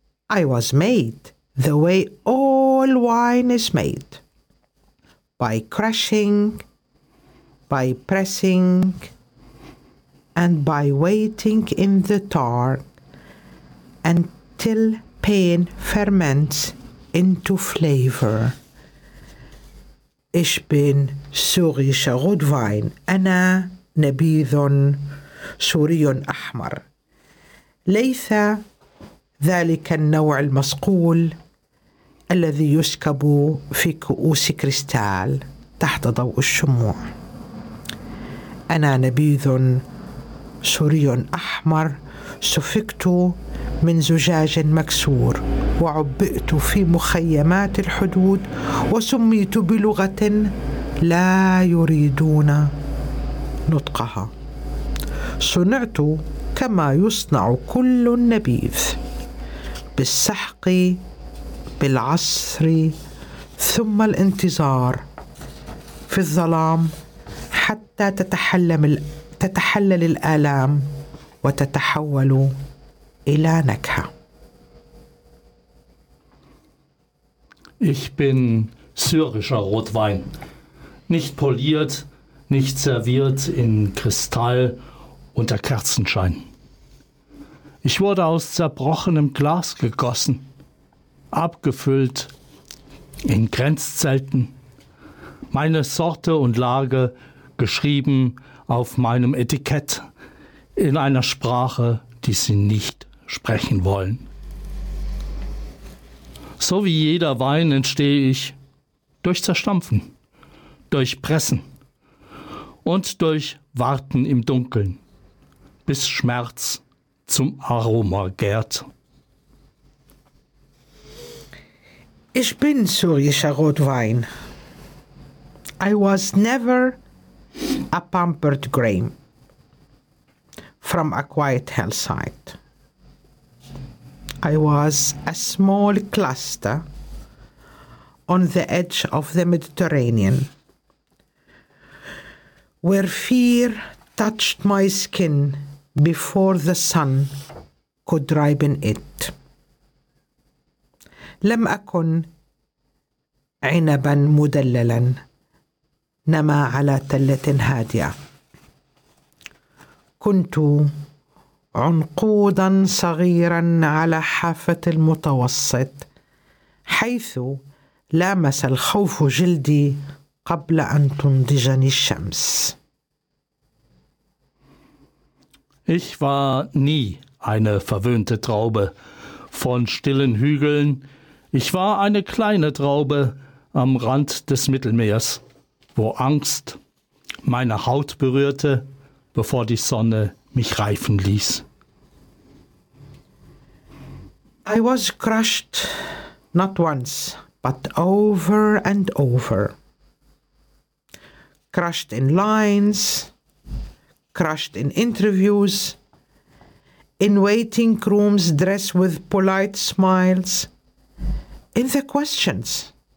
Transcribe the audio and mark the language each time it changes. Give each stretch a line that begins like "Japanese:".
English: I was made the way all wine is made, by crushing, by pressing, and by waiting in the tar until pain ferments into flavor.
German: Ich bin syrischer Rotwein,
Arabic: ana nabidhun suriyun ahmar. Leitha ذلك النوع المصقول الذي يسكب في كؤوس كريستال تحت ضوء الشموع. أنا نبيذ سوري أحمر سفكت من زجاج مكسور وعبئت في مخيمات الحدود وسميت بلغة لا يريدون نطقها. صنعت كما يصنع كل النبيذ بالسحق بالعصر ثم الانتظار في الظلام حتى تتحلل الآلام وتتحول إلى نكهة.
German: Ich bin syrischer Rotwein. Nicht poliert, nicht serviert in Kristall unter Kerzenschein. Ich wurde aus zerbrochenem Glas gegossen, abgefüllt in Grenzzelten. Meine Sorte und Lage geschrieben auf meinem Etikett in einer Sprache, die sie nicht sprechen wollen. So wie jeder Wein entstehe ich durch Zerstampfen, durch Pressen und durch Warten im Dunkeln, bis Schmerz zum Aroma gärt. Ich bin syrischer Rotwein.
English: I was never a pampered grain from a quiet hillside. I was a small cluster on the edge of the Mediterranean, where fear touched my skin before the sun could ripen it.
Arabic: لم أكن عنبا مدللا نما على تلة هادئة. كنت عنقودا صغيرا على حافة المتوسط حيث لامس الخوف جلدي قبل أن تنضجني الشمس.
German: Ich war nie eine verwöhnte Traube von stillen Hügeln. Ich war eine kleine Traube am Rand des Mittelmeers, wo Angst meine Haut berührte, bevor die Sonne mich reifen ließ.
English: I was crushed not once, but over and over. Crushed in lines, crushed in interviews, in waiting rooms dressed with polite smiles, in the questions.